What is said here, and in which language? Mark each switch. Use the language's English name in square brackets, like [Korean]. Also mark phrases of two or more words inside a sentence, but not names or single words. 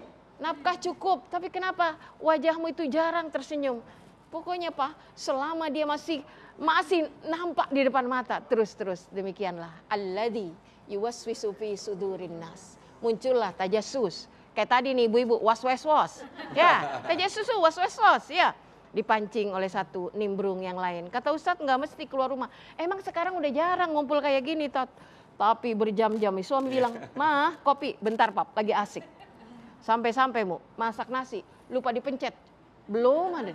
[Indonesian] Nafkah cukup, tapi kenapa wajahmu itu jarang tersenyum? Pokoknya Pak, selama dia masih nampak di depan mata, terus demikianlah. [Arabic] الذي يوسوس في صدور الناس. [Indonesian] Muncullah tajassus. Kayak tadi nih ibu-ibu was-was-was. Ya, tajassus was-was-was ya. Dipancing oleh satu, nimbrung yang lain. Kata Ustadz nggak mesti keluar rumah. Emang sekarang udah jarang ngumpul kayak gini, Tot. Tapi berjam-jam, suami bilang, "Mah, kopi, bentar Pap, lagi asik." Sampai-sampai mu masak nasi, lupa dipencet. Belum ada.